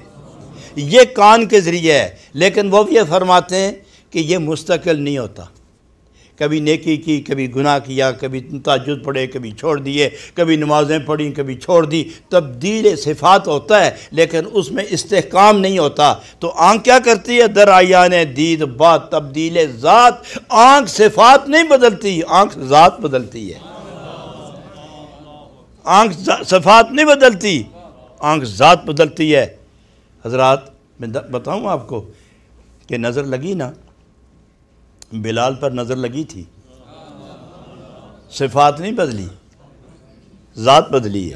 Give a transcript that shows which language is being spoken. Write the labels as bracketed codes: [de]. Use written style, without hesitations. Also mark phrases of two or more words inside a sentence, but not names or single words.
[ur] یہ کان کے ذریعے ہے، لیکن وہ بھی یہ فرماتے ہیں کہ یہ مستقل نہیں ہوتا۔ کبھی نیکی کی، کبھی گناہ کیا، کبھی تہجد پڑھے، کبھی چھوڑ دیے، کبھی نمازیں پڑھیں، کبھی چھوڑ دی، تبدیل صفات ہوتا ہے، لیکن اس میں استحکام نہیں ہوتا۔ تو آنکھ کیا کرتی ہے؟ [fa] در عیان دید بات تبدیل ذات۔ [ur] آنکھ صفات نہیں بدلتی، آنکھ ذات بدلتی ہے۔ آنکھ صفات نہیں بدلتی، آنکھ ذات بدلتی ہے۔ حضرات میں بتاؤں آپ کو کہ نظر لگی نا، بلال پر نظر لگی تھی، صفات نہیں بدلی، ذات بدلی ہے۔